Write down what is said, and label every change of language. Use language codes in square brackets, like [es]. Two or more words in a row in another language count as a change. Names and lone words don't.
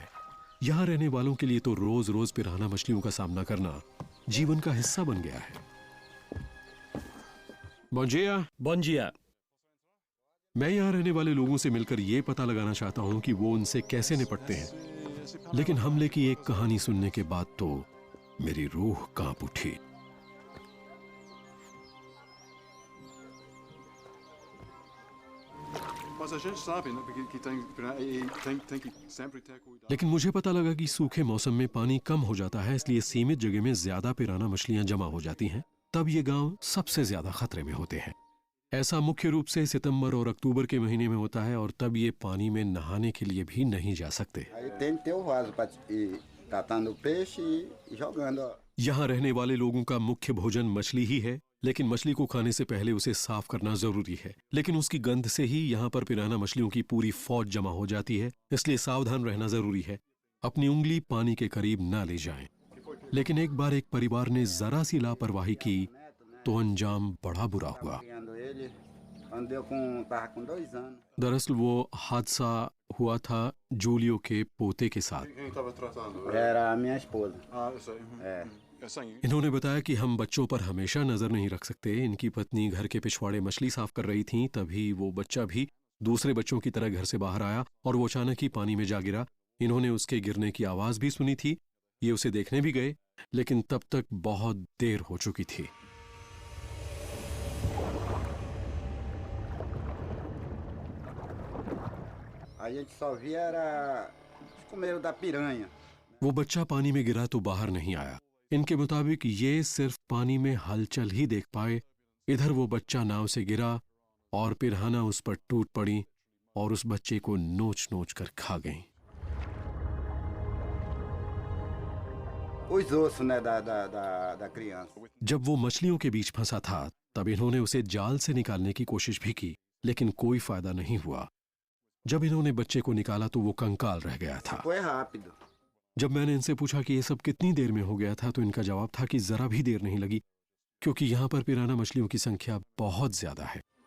[hi] यहां रहने वालों के लिए तो रोज रोज पिराना मछलियों का सामना करना जीवन का हिस्सा बन गया है। [pt] bom dia. [hi] मैं यहां रहने वाले लोगों से मिलकर यह पता लगाना चाहता हूं कि वो उनसे कैसे निपटते हैं, लेकिन हमले की एक कहानी सुनने के बाद तो मेरी रूह कांप उठी। [pt] Mas a gente sabe, né, que tem que sempre ter cuidado. [hi] लेकिन मुझे पता लगा कि सूखे मौसम में पानी कम हो जाता है, इसलिए सीमित जगह में ज्यादा पिराना मछलियां जमा हो जाती हैं। तब ये गांव सबसे ज्यादा खतरे में होते हैं। ऐसा मुख्य रूप से सितंबर और अक्टूबर के महीने में होता है और तब ये पानी में नहाने के लिए भी नहीं जा सकते। [pt] Aí tem que ter o vaso para ir catando peixe e jogando. [hi] यहाँ रहने वाले लोगों का मुख्य भोजन मछली ही है, लेकिन मछली को खाने से पहले उसे साफ करना जरूरी है। लेकिन उसकी गंध से ही यहाँ पर पिराना मछलियों की पूरी फौज जमा हो जाती है, इसलिए सावधान रहना जरूरी है। अपनी उंगली पानी के करीब ना ले जाएं। लेकिन एक बार एक परिवार ने जरा सी लापरवाही की तो अंजाम बड़ा बुरा हुआ। [pt] Criando ele quando eu tava com 2 anos. [hi] दरअसल वो हादसा हुआ था जूलियो के पोते के साथ। [pt] Quem estava tratando? Era a minha esposa. Ah, eu sei. É. É sangue. [hi] इन्होंने बताया कि हम बच्चों पर हमेशा नजर नहीं रख सकते। इनकी पत्नी घर के पिछवाड़े मछली साफ कर रही थी, तभी वो बच्चा भी दूसरे बच्चों की तरह घर से बाहर आया और वो अचानक ही पानी में जा गिरा। इन्होंने उसके गिरने की आवाज भी सुनी थी। ये उसे देखने भी गए, लेकिन तब तक बहुत देर हो चुकी थी। [pt] A gente só via era os comeiros da piranha. [hi] वो बच्चा पानी में गिरा तो बाहर नहीं आया। इनके मुताबिक ये सिर्फ पानी में हलचल ही देख पाए। इधर वो बच्चा नाव से गिरा और पिराना उस पर टूट पड़ी और उस बच्चे को नोच नोच कर खा गई। [pt] Os ossos, né, da criança. [hi] जब वो मछलियों के बीच फंसा था तब इन्होंने उसे जाल से निकालने की कोशिश भी की, लेकिन कोई फायदा नहीं हुआ। जब इन्होंने बच्चे को निकाला तो वो कंकाल रह गया था। [pt] Foi rápido. [hi] जब मैंने इनसे पूछा कि ये सब कितनी देर में हो गया था तो इनका जवाब था कि जरा भी देर नहीं लगी, क्योंकि यहां पर पिराना मछलियों की संख्या बहुत ज्यादा है।